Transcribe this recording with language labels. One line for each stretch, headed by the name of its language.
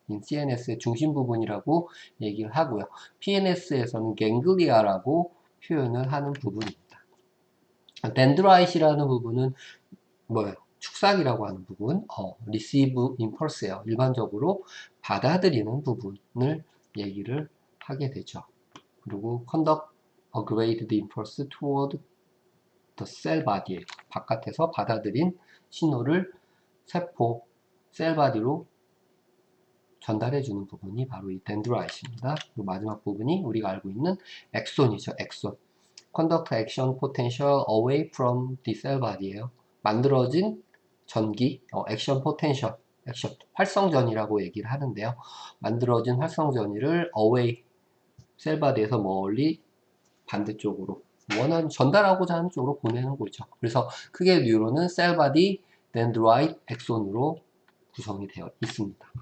Korean: CNS의 중심 부분이라고 얘기를 하고요. PNS에서는 갱글리아라고 표현을 하는 부분입니다. 덴드라이트라는 부분은 뭐예요? 축삭이라고 하는 부분,
English: receive impulse
Korean: 예요. 일반적으로 받아들이는 부분을 얘기를 하게 되죠. 그리고
English: conduct a graded impulse toward the cell body예요.
Korean: 바깥에서 받아들인 신호를 세포, 셀 바디로 전달해주는 부분이 바로 이 덴드라이트입니다. 그리고 마지막 부분이 우리가 알고 있는 엑손이죠. 엑손.
English: Conduct action potential away from the cell body예요.
Korean: 만들어진 전기, 액션 포텐셜, 액션, 활성전이라고 얘기를 하는데요. 만들어진 활성전이를 away, 셀바디에서 멀리 반대쪽으로 원하는 전달하고자 하는 쪽으로 보내는 거죠. 그래서 크게 뉴런은 셀바디, 덴드라이트, 엑손으로 구성이 되어 있습니다.